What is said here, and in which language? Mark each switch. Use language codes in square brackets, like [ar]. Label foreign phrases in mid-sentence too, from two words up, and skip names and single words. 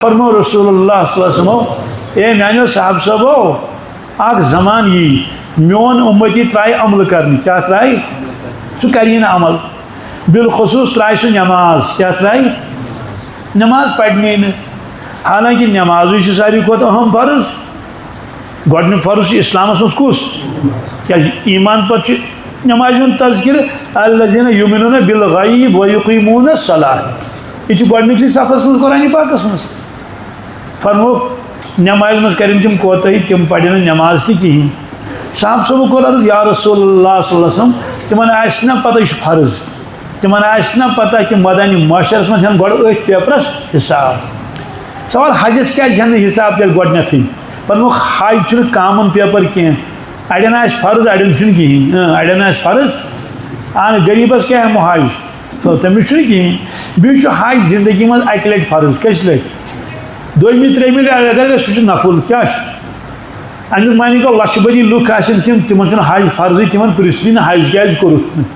[ks] فرمو رسول اللہ [ar] صلی اللہ علیہ وسلم [ks] اے میانو صاحب صاحبو اک زمان یہ میون امتی ترائی عمل کرنی کیا ترائی سو کرین عمل بالخصوص ترائی سو نماز کیا ترائی نماز پڑھنے حالانکہ نماز سے ساری کو اہم فرض گۄڈنیُک فرض چھُ اسلامس منٛز کُس کیٛازِ ایمان پتہٕ چھُ نمازِ ہُنٛد تذکرٕ [ar] الذین یؤمنون بالغیب ویقیمون الصلاۃ [ks] یہ چھُ گۄڈنِکسٕے صفس منٛز قرآنِ پاکس منٛز فرمووُکھ نمازِ منٛز کرن تِم کوتاہی تِم پرن نہٕ نماز تہِ کِہیٖنۍ صاحب صٲبو کوٚر عرض یا رسول اللہ [ar] صلی اللہ علیہ وسلم [ks] تِمن آسہِ نا پتہ یہِ چھُ فرض تِمن آسہِ نا پتہ کہِ مدنی معاشرس منٛز ہٮ۪ن گۄڈٕ أتھۍ پیپرس حساب سوال حجس کیٛازِ ہٮ۪ن نہٕ حساب تیٚلہِ گۄڈنٮ۪تھٕے فرمووُکھ حج چھُنہٕ [en] common paper [ks] کینٛہہ اڑٮ۪ن آسہِ فرض اڑٮ۪ن چھُنہٕ کِہیٖنۍ اڑٮ۪ن آسہِ فرض اہن غریٖبس کیٛاہ ہٮ۪مو حج تٔمِس چھُنہٕ کِہیٖنۍ بیٚیہِ چھُ حج زندگی منٛز اکہِ لٹہِ فرض کٔژِ لٹہِ دوٚیمہِ ترٛیٚیمہِ لٹہِ اگر گژھِ سُہ چھُ نفل کیٛاہ چھُ امیُک معنی گوٚو لچھِ بٔدی لُکھ آسن تِم تِمن چھُنہٕ حج فرضٕے تِمن پرژھنٕے نہٕ حج کیٛازِ کوٚرُتھ